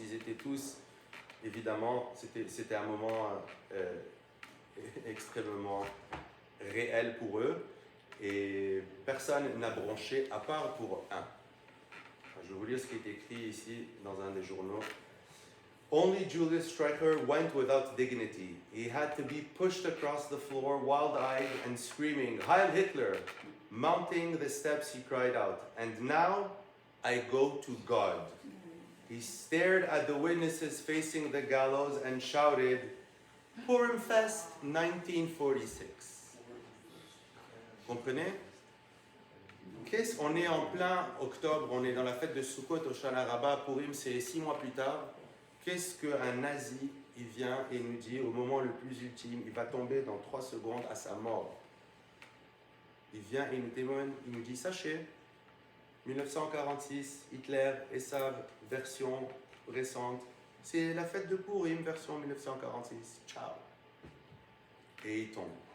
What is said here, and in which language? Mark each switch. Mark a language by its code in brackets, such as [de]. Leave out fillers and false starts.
[fr] Ils étaient tous, évidemment, c'était un moment extrêmement réel pour eux. Et personne n'a bronché à part pour un. Je vais vous lire ce qui est écrit ici dans un des journaux. [en] Only Julius Streicher went without dignity. He had to be pushed across the floor, wild-eyed and screaming, Heil Hitler! Mounting the steps, he cried out, and now I go to God. He stared at the witnesses facing the gallows and shouted, Purim Fest 1946. [fr] Comprenez? On est en plein octobre, on est dans la fête de Sukkot, Hoshana Rabbah, Purim, c'est 6 mois plus tard. Qu'est-ce qu'un nazi, il vient et nous dit au moment le plus ultime, il va tomber dans 3 secondes à sa mort. Il vient et il nous témoigne, il nous dit, sachez, 1946, Hitler, Esav, version récente, c'est la fête de Purim, version 1946, ciao. Et il tombe.